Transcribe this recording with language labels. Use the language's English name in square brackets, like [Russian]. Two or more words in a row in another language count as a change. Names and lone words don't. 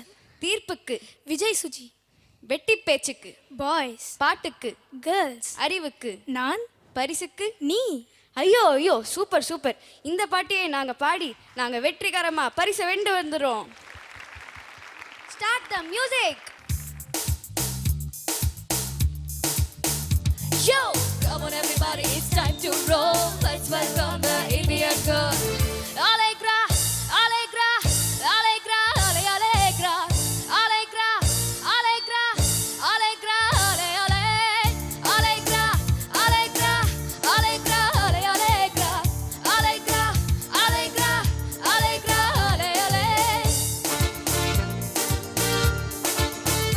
[Tamil] தீர்ப்புக்கு, விஜய் சுஜி, வெட்டி பேச்சுக்கு, பாய்ஸ், பாட்டுக்கு, கேர்ள்ஸ், அறிவுக்கு, நான், பரிசுக்கு, நீ. ஐயோ ஐயோ, [English] super super. [Tamil] இந்த பாட்டியை நாங்கள் பாடி நாங்கள் வெற்றிகரமாக பரிசை வென்று வந்துடுறோம். [English] start the music. Yo, come on everybody, it's time to roll. Let's welcome the Indian girl. Allegra, Allegra, Allegra, Ale Allegra, Allegra, Allegra, Allegra, Ale Ale, Allegra, Allegra, Allegra, Ale Allegra, Allegra, Allegra, Allegra, Ale Ale.